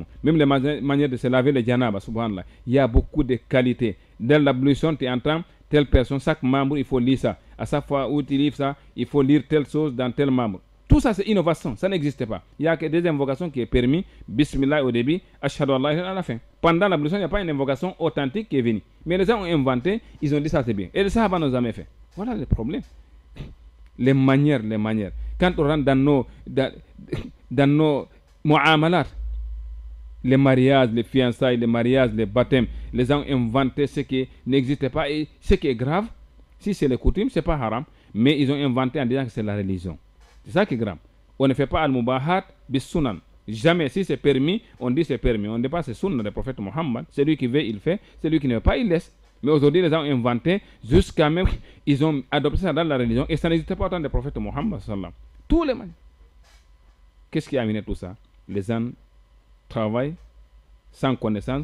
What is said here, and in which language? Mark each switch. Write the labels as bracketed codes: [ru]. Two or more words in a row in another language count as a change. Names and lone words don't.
[fr] Même les manières de se laver les janaba, subhanallah. Il y a beaucoup de qualités. Dans l'ablution, tu entends telle personne, chaque membre, il faut lire ça. À chaque fois où tu lis ça, il faut lire telle chose dans tel membre. Tout ça, c'est innovation. Ça n'existe pas. Il n'y a que des invocations qui est permis. Bismillah au début, [ar] أشهد أن لا إله إلا الله [fr] à la fin. Pendant l'ablution, il n'y a pas une invocation authentique qui est venue. Mais les gens ont inventé, ils ont dit ça c'est bien. Et les Sahaba n'ont jamais fait. Voilà le problème. Les manières. Quand on rentre dans nos mu'amalat, les mariages, les fiançailles, les mariages, les baptêmes, les gens ont inventé ce qui n'existait pas. Et ce qui est grave, si c'est les coutumes, ce n'est pas haram. Mais ils ont inventé en disant que c'est la religion. C'est ça qui est grave. On ne fait pas [ar] المباحات بالسنن. [fr] Jamais. Si c'est permis, on dit c'est permis. On ne dit pas c'est sunnah du prophète Mohammed. Celui qui veut, il fait. Celui qui ne veut pas, il laisse. Mais aujourd'hui, les gens ont inventé, jusqu'à même, ils ont adopté ça dans la religion. Et ça n'existait pas autant du prophète Mohammed. Tous les manières. Qu'est-ce qui a amené tout ça? Les gens travaillent sans connaissance.